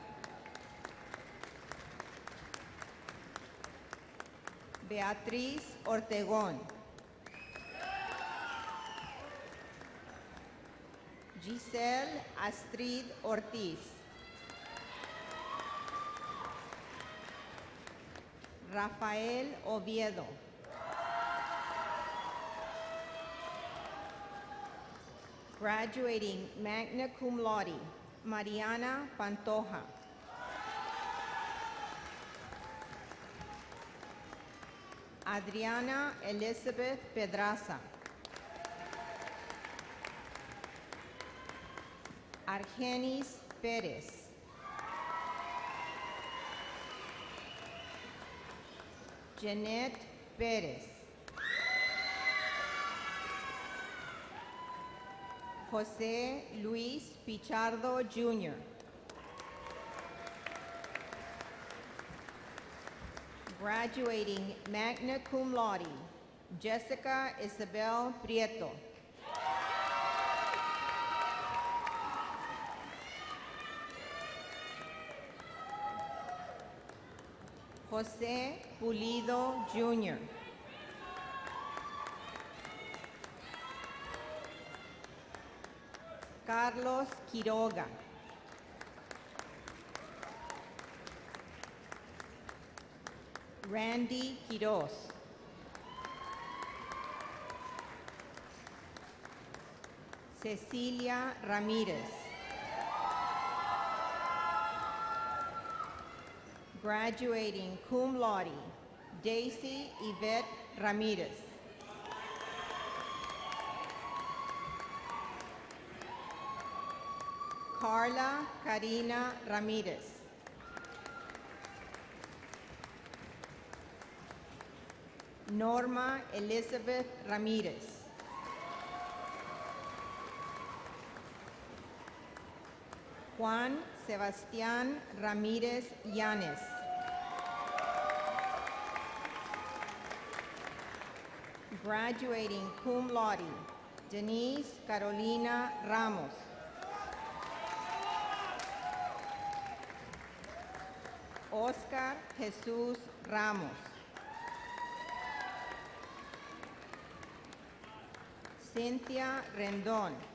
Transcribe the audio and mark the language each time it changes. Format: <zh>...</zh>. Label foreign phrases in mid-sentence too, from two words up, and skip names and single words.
<en>Beatriz Ortegón. Giselle Astrid Ortiz. Rafael Oviedo. Graduating</en> <la>magna cum laude,</la> <en>Mariana Pantoja. Adriana Elizabeth Pedraza. Argenis Pérez. Jeanette Pérez. José Luis Pichardo Jr. Graduating</en> <la>magna cum laude,</la> <en>Jessica Isabel Prieto. José Pulido Jr. Carlos Quiroga. Randy Quiroz. Cecilia Ramírez. Graduating</en> <la>cum laude,</la> <en>Daisy Yvette Ramírez. Carla Karina Ramírez. Norma Elizabeth Ramírez. Juan Sebastián Ramírez Llanes. Graduating</en> <la>cum laude,</la> <en>Denise Carolina Ramos. Oscar Jesús Ramos. Cynthia Rendón.</en>